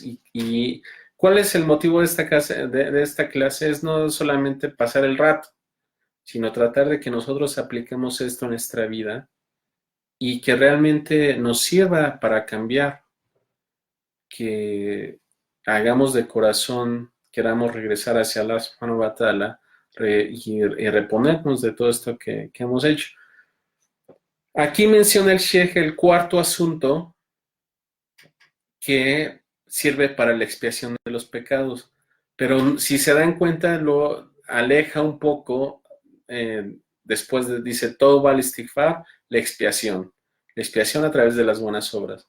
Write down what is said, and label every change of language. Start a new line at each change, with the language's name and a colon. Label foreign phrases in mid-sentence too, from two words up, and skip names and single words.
Spanish: Y ¿cuál es el motivo de esta clase? Es no solamente pasar el rato, sino tratar de que nosotros apliquemos esto en nuestra vida y que realmente nos sirva para cambiar, que hagamos de corazón, queramos regresar hacia
Arabic: الله سبحانه وتعالى
Spanish: y reponernos de todo esto que hemos hecho. Aquí menciona el Sheikh el cuarto asunto que sirve para la expiación de los pecados, pero si se dan cuenta lo aleja un poco dice, todo va al istighfar, la expiación a través de las buenas obras.